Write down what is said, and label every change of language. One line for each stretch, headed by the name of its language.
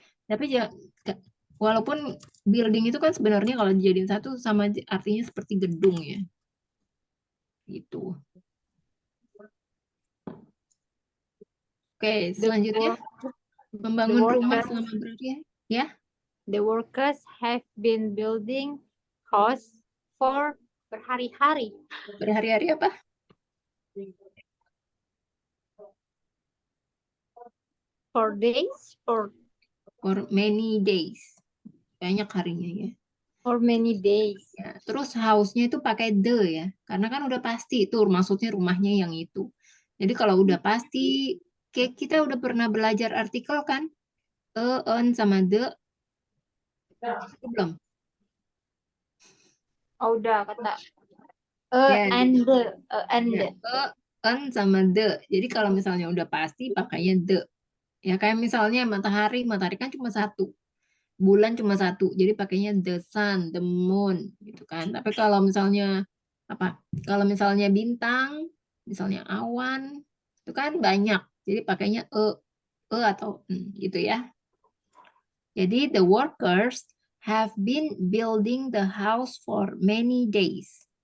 Indonesian: Tapi ya walaupun building itu kan sebenarnya kalau dijadiin satu sama artinya seperti gedung ya. Gitu. Oke, selanjutnya membangun rumah
English: workers.
Indonesian: selama berhari ya.
English: The workers have been building house for
Indonesian: berhari-hari. Berhari-hari apa?
English: For days, For many days.
Indonesian: Banyak harinya ya.
English: for many days.
Indonesian: Ya, terus house-nya itu pakai the ya. Karena kan udah pasti itu maksudnya rumahnya yang itu. Jadi kalau udah pasti kayak kita udah pernah belajar artikel kan? On sama the itu belum? Oh, udah kata Ya,
English: and
Indonesian: ya, on sama the. Jadi kalau misalnya udah pasti pakainya the. Ya kayak misalnya matahari, matahari kan cuma satu. Bulan cuma satu. Jadi pakainya
English: the sun, the moon
Indonesian: gitu kan. Tapi kalau misalnya apa? Kalau misalnya bintang, misalnya awan, itu kan banyak. Jadi pakainya atau gitu ya.
English: Jadi the workers have been building the house for many days.